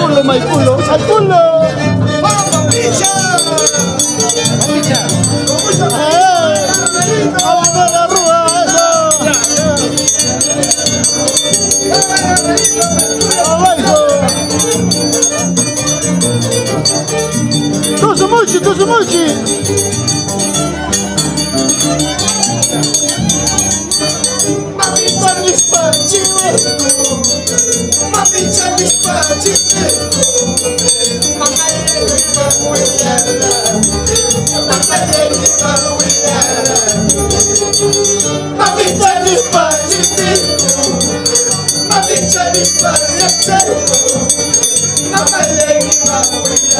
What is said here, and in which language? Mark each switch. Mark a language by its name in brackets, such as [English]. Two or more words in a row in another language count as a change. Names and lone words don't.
[Spanish] toma el culo, al culo. ¡Vamos, picha! ¡Vamos a la rúa, eso! ¡Abajo! ¡Tosumochi, tosumochi! Mamita despachito, mamita despachito, mamá le va a cuidar, mamá le va a cuidar. Mamita despachito, mamita despachito, mamá le va a cuidar,